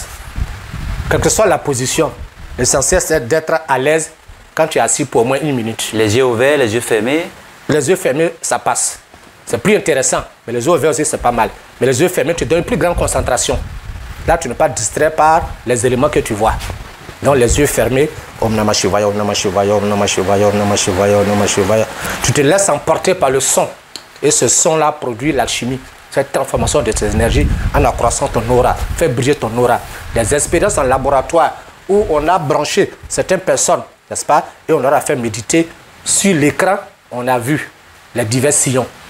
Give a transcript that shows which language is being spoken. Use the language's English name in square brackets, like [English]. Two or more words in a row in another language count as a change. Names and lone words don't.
[French] Quelle que soit la position, l'essentiel c'est d'être à l'aise quand tu es assis pour au moins 1 minute. Les yeux ouverts, les yeux fermés? Les yeux fermés, ça passe. C'est plus intéressant. Mais les yeux ouverts aussi, c'est pas mal. Mais les yeux fermés, tu donnes une plus grande concentration. Là, tu n'es pas distrait par les éléments que tu vois. Donc, les yeux fermés, [Sanskrit] Om Namah Shivaya, Om Namah Shivaya, Om Namah Shivaya, Om Namah Shivaya, Om Namah Shivaya. [French] Tu te laisses emporter par le son. Et ce son-là produit l'alchimie. Cette transformation de tes énergies en accroissant ton aura, fait briller ton aura. Des expériences en laboratoire où on a branché certaines personnes, n'est-ce pas? Et on leur a fait méditer. Sur l'écran, on a vu les divers sillons.